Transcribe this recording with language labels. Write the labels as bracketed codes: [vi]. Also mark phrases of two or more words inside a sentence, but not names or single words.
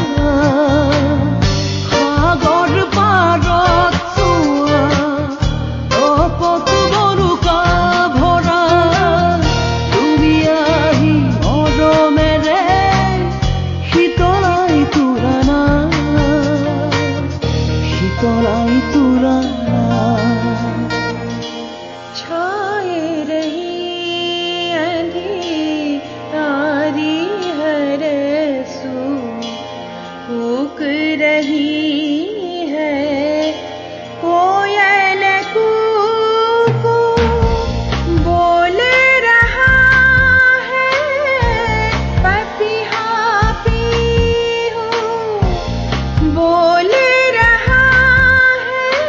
[as] সাগৰ পাৰত চোৱা তপত বলুকা ভৰা তুমি আহি মৰমেৰে শীতলাই তুলানা শীতলাই তুলানা [hi] छाए रही अंधियारी हर सू फूक रही है कोयल कूकू बोल रहा है पपिहा पीहू बोल रहा है